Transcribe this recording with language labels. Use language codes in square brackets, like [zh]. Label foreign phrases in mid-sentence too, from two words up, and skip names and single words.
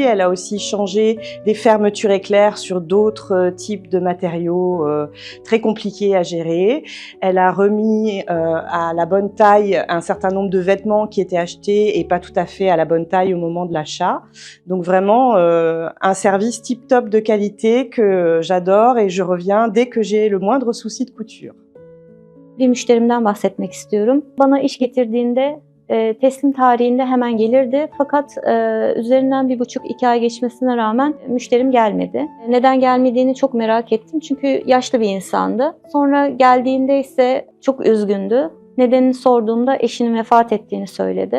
[fr] Elle a aussi changé des fermetures éclairs sur d'autres types de matériaux très compliqués à gérer. Elle a remis à la bonne taille un certain nombre de vêtements qui étaient achetés et pas tout à fait à la bonne taille au moment de l'achat. Donc vraiment un service tip-top de qualité que j'adore et je reviens dès que j'ai le moindre souci de couture. [tr] Bir müşterimden bahsetmek istiyorum. Bana iş getirdiğinde teslim tarihinde hemen gelirdi. Fakat üzerinden 1,5-2 ay geçmesine rağmen müşterim gelmedi. Neden gelmediğini çok merak ettim. Çünkü yaşlı bir insandı. Sonra geldiğinde ise çok üzgündü. Nedenini sorduğumda eşinin vefat ettiğini söyledi.